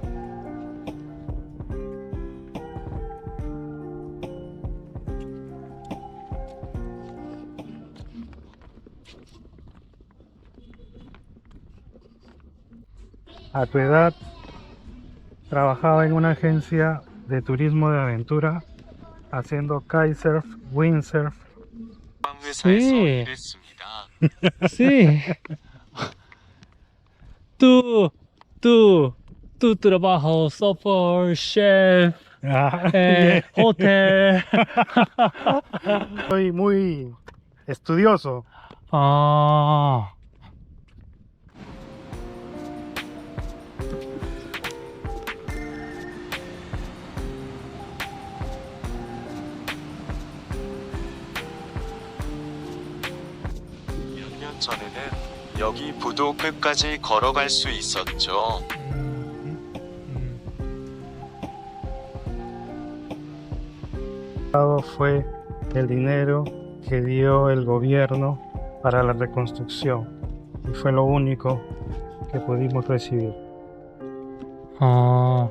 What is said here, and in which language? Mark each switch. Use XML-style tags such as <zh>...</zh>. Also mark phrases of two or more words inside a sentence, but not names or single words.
<es>A tu edad, trabajaba en una agencia de turismo de aventura haciendo kitesurf, windsurf.</es> <ko>회사에서 네. 일했습니다.</ko> <es>Sí. Tú trabajas software, chef, hotel. Soy muy estudioso. 아,</es> <ko>몇 년 전에는 여기 부도 끝까지 걸어갈 수 있었죠.</ko> <es>Fue el dinero que dio el gobierno para la reconstrucción y fue lo único que pudimos recibir. 아,</es>